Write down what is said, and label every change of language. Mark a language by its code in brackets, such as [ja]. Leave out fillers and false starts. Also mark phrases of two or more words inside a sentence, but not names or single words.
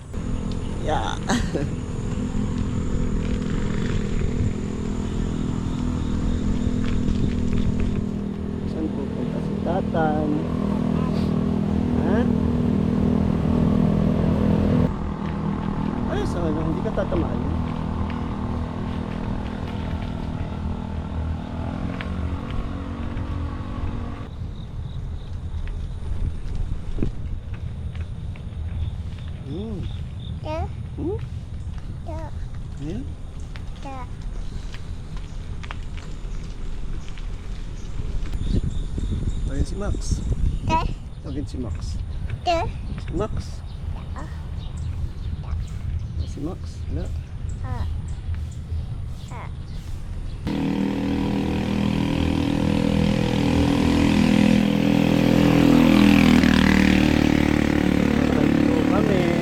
[tl] Yeah. Saan pupunta si tatan? Ha? Ay, saan lang, hindi ka tatamaan. Yeah. Hmm? Yeah. Ayan. Yeah. Ayan si Max. Yeah. Tawagin si Max. Yeah. Si Max. Si Max. Wala. Bike po kami.